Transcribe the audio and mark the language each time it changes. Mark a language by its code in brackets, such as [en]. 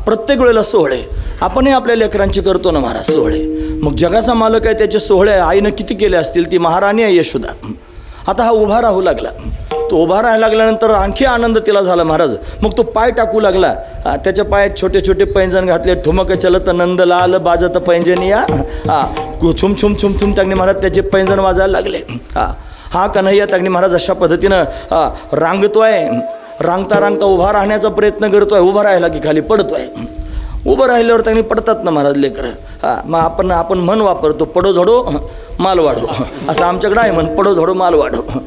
[mr] प्रत्येक वेळेला सोहळे आपणही आपल्या लेकरांचे करतो ना महाराज सोहळे. मग जगाचा मालक आहे, त्याचे सोहळे आईनं किती केले असतील. ती महाराणी आहे यशोदा. आता हा उभा राहू लागला. तो उभा राहायला लागल्यानंतर आणखी आनंद तिला झाला महाराज. मग तो पाय टाकू लागला. त्याच्या पायात छोटे छोटे पैंजण घातले. [hi] ठुमक चलत नंद लाल बाजत पैंजनिया. [mr] छुम छुम छुम छुम त्यांनी महाराज त्याचे पैंजण वाजायला लागले. हा कन्हैया त्यांनी महाराज अशा पद्धतीनं रांगतोय. रांगता रांगता उभा राहण्याचा प्रयत्न करतोय. उभा राहिला की खाली पडतोय. उभं राहिल्यावर त्यांनी पडतात ना महाराज लेकरं. मग आपण म्हण वापरतो, पडो झडो माल वाढो, असं आमच्याकडं आहे म्हण, पडो झडो माल वाढो.